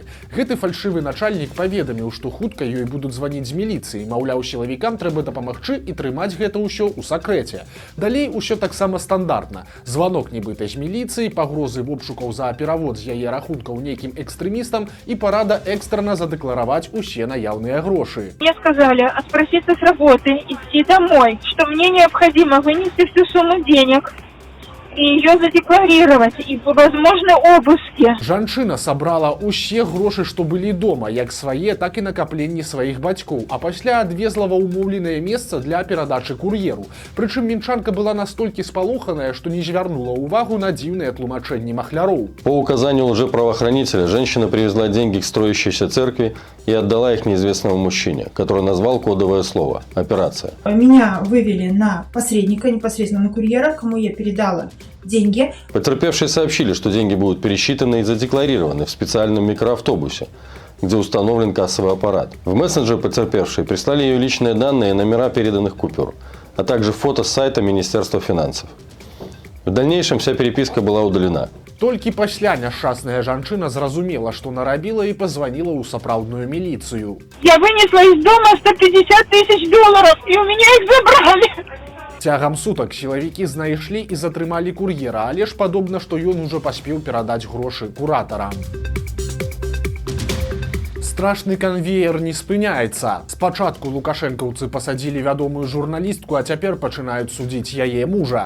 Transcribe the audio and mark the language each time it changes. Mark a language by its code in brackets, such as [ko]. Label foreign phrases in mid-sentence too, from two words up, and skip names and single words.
[be] Гэты фальшывы начальнік паведаміў, што хутка ёй будуць званіць з міліцыі, маўляў, сілавікам трэба дапамагчы і трымаць гэта ўсё ў сакрэце. Далей усё таксама стандартна. Званок нібыта з міліцыі, пагрозы обшукаў за перавод з яе рахункаў нейкім экстрэмістам і парада экстрана задэклараваць усе наяўныя грошы. [ru] Мне сказали отпроситься с работы, идти домой, что мне необходимо вынести всю сумму денег и ее задекларировать, и, возможно, обыски. [be] Жанчына сабрала ўсе грошы, што былі дома, як свае, так і накапленні сваіх бацькоў, а пасля адвезла ва ўмоўленае месца для перадачы кур'еру. Прычым мінчанка была настолькі спалоханая, што не звярнула ўвагу на дзіўныя тлумачэнні махляроў. [ru] По указанию лжеправоохранителя женщина привезла деньги к строящейся церкви и отдала их неизвестному мужчине, который назвал кодовое слово «Операция». Меня вывели на посредника, непосредственно на курьера, кому я передала деньги. Потерпевшие сообщили, что деньги будут пересчитаны и задекларированы в специальном микроавтобусе, где установлен кассовый аппарат. В мессенджер потерпевшие прислали ее личные данные и номера переданных купюр, а также фото с сайта Министерства финансов. В дальнейшем вся переписка была удалена. [be] Толькі пасля няшчасная жанчына зразумела, што нарабіла і пазваніла ў сапраўдную міліцыю. [ru] Я вынесла из дома 150 000 долларов, и у меня их забрали. [be] Цягам сутак сілавікі знайшлі і затрымалі кур'ера, але ж падобна, што ён ужо паспеў перадаць грошы куратарам. Страшны канвеер не спыняецца. Спачатку лукашэнкаўцы пасадзілі вядомую журналістку, а цяпер пачынаюць судзіць яе мужа.